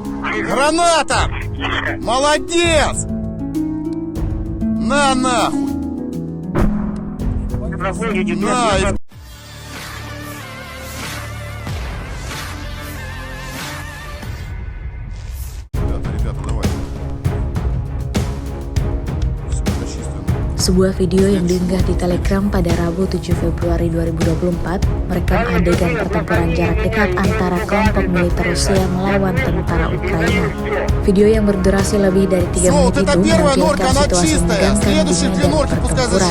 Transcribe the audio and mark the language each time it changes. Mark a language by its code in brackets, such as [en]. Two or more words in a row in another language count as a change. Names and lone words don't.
[ru] Граната! Молодец! На нахуй! На, и... Ребята, давай. [id] Sebuah video yang diunggah di Telegram pada Rabu 7 Februari 2024 merekam adegan pertempuran jarak dekat antara kelompok militer Rusia melawan tentara Ukraina. Video yang berdurasi lebih dari 3 menit itu menampilkan situasi menegangkan di medan pertempuran.